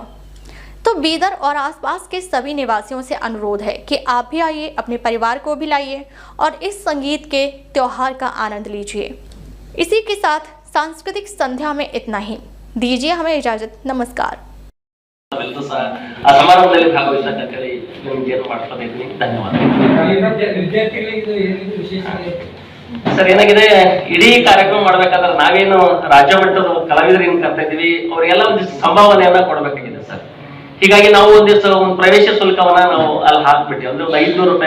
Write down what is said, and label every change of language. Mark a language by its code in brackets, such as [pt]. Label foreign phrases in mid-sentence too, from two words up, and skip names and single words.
[hi] तो बीदर और आसपास के सभी निवासियों से अनुरोध है कि आप भी आइए, अपने परिवार को भी लाइए और इस संगीत के त्योहार का आनंद लीजिए। इसी के साथ सांस्कृतिक संध्या में इतना ही। दीजिए हमें इजाजत। नमस्कार। [kn] समारोहದಲ್ಲಿ ಭಾಗವಹಿಸಕ್ಕೆ ನಿಮಗೆ ಏನು ಮಾಡ್ತಾ ಇದ್ದೀನಿ, ಧನ್ಯವಾದ ಸರ್. ಏನಾಗಿದೆ, ಇಡೀ ಕಾರ್ಯಕ್ರಮ ಮಾಡ್ಬೇಕಾದ್ರೆ ನಾವೇನು ರಾಜ್ಯ ಮಟ್ಟದ ಕಲಾವಿದರು ಏನ್ ಕರ್ತಾ ಇದೀವಿ ಅವರಿಗೆಲ್ಲ ಒಂದಿಷ್ಟು ಸಂಭಾವನೆಯನ್ನ ಕೊಡ್ಬೇಕಾಗಿದೆ ಸರ್. ಹೀಗಾಗಿ ನಾವು ಒಂದಿಷ್ಟು ಒಂದು ಪ್ರವೇಶ ಶುಲ್ಕವನ್ನ ನಾವು ಅಲ್ಲಿ ಹಾಕ್ಬಿಟ್ಟಿ, ಅಂದ್ರೆ ಒಂದು 500 ರೂಪಾಯಿ.